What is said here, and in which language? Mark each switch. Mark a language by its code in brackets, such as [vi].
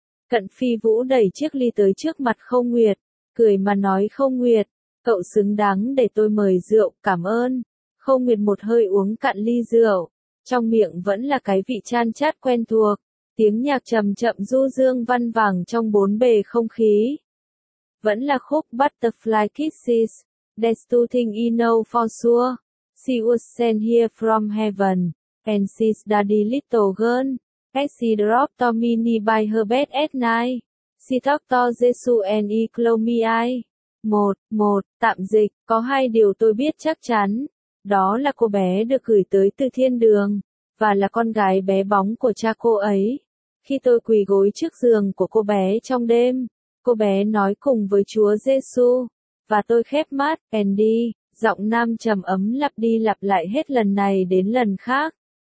[vi] Cận Phi Vũ đẩy chiếc ly tới trước mặt Khâu Nguyệt, cười mà nói, Khâu Nguyệt, cậu xứng đáng để tôi mời rượu, cảm ơn. Khâu Nguyệt một hơi uống cạn ly rượu, trong miệng vẫn là cái vị chan chát quen thuộc. Tiếng nhạc trầm chậm du dương văn vẳng trong bốn bề không khí. Vẫn là khúc [en] Butterfly Kisses, There's two things you know for sure. She was sent here from heaven, and she's daddy little girl. As she dropped to mini by her bed at night, she talked to Jesus and he closed my eyes. [vi] Một, tạm dịch, có hai điều tôi biết chắc chắn. Đó là cô bé được gửi tới từ thiên đường, và là con gái bé bóng của cha cô ấy. Khi tôi quỳ gối trước giường của cô bé trong đêm, cô bé nói cùng với Chúa Giêsu, và tôi khép mắt, Andy, giọng nam trầm ấm lặp đi lặp lại hết lần này đến lần khác.